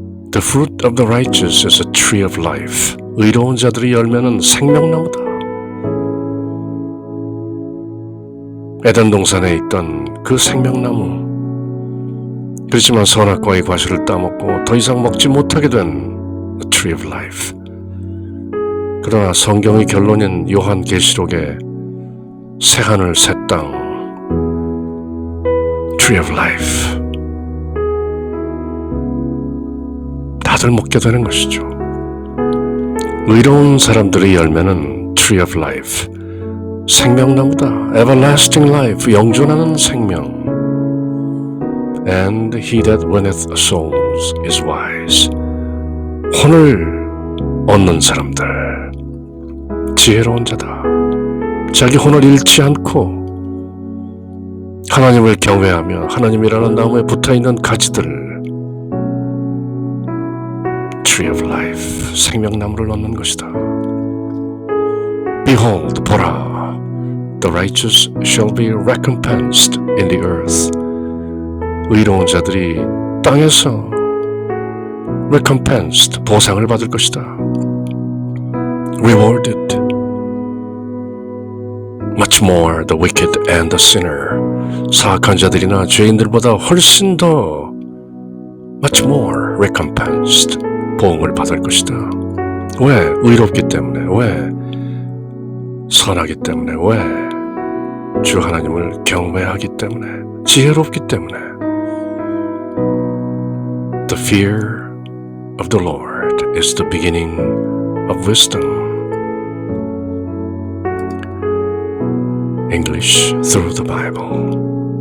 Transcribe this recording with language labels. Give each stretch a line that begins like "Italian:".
English: The fruit of the righteous is a tree of life.
Korean: 의로운 자들의 열매는 생명나무다. 에덴 동산에 있던 그 생명나무, 그렇지만 선악과의 과실을 따먹고 더 이상 먹지 못하게 된
English: The Tree of Life.
Korean: 그러나 성경의 결론인 요한계시록의 새하늘 새 땅,
English: Tree of Life,
Korean: 다들 먹게 되는 것이죠. 의로운 사람들의 열매는
English: Tree of Life,
Korean: 생명나무다.
English: Everlasting Life,
Korean: 영존하는 생명.
English: And he that winneth souls is wise.
Korean: 혼을 얻는 사람들, 지혜로운 자다. 자기 혼을 잃지 않고 하나님을 경외하며 하나님이라는 나무에 붙어있는 가지들,
English: Tree of Life,
Korean: 생명나무를 얻는 것이다.
English: Behold,
Korean: 보라,
English: the righteous shall be recompensed in the earth.
Korean: 의로운 자들이 땅에서 recompensed, 보상을 받을 것이다.
English: Rewarded. Much more the wicked and the sinner.
Korean: 사악한 자들이나 죄인들보다 훨씬 더
English: much more recompensed,
Korean: 보응을 받을 것이다. 왜? 의롭기 때문에. 왜? 선하기 때문에. 왜? 주 하나님을 경외하기 때문에. 지혜롭기 때문에.
English: The fear of the Lord is the beginning of wisdom. English through the Bible.